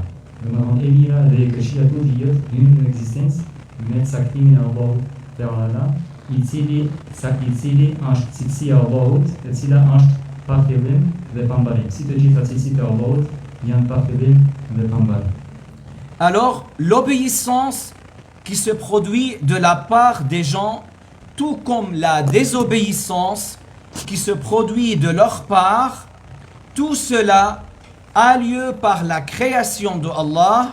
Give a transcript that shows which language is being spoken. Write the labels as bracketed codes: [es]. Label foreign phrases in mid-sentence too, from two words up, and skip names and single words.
[sq] Do të thonë e mira dhe e keqja të dijet hyn në ekzistencë me caktimin e Allahut Teala, i cili është cilësia e Allahut, e cila është pa fillim dhe pa mbarim. Si të gjitha cilësitë e Allahut janë pa fillim dhe pa mbarim. [fr] Alors, l'obéissance qui se produit de la part des gens, tout comme la désobéissance qui se produit de leur part, tout cela a lieu par la création de Allah.